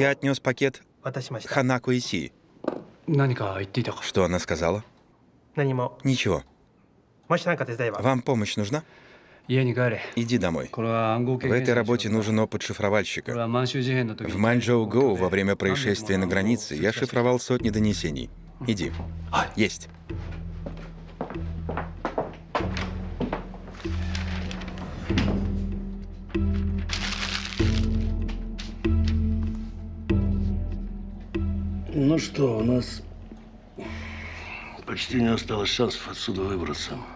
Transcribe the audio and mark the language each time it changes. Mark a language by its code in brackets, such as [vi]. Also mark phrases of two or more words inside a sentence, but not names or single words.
[ru] Я отнес пакет [ja] 渡しました。 [ru] Ханако Исии. [ja] 何か言っていたか。 [ru] Что она сказала? [ja] 何も。 [ru] Ничего. [ja] もし何か手伝えば。 [ru] Вам помощь нужна? [ja] 家に帰れ。 [ru] Иди домой. [ja] これは暗号系 [ru] В этой [ja] 検査の [ru] работе [ja] 仕事だ。 [ru] нужен опыт [ja] これ [ru] шифровальщика. [ja] は満州事変の時に [ru] В Манчжоу-Гоу во время происшествия на границе я шифровал сотни донесений. Иди. Есть. Ну что, у нас почти не осталось шансов отсюда выбраться.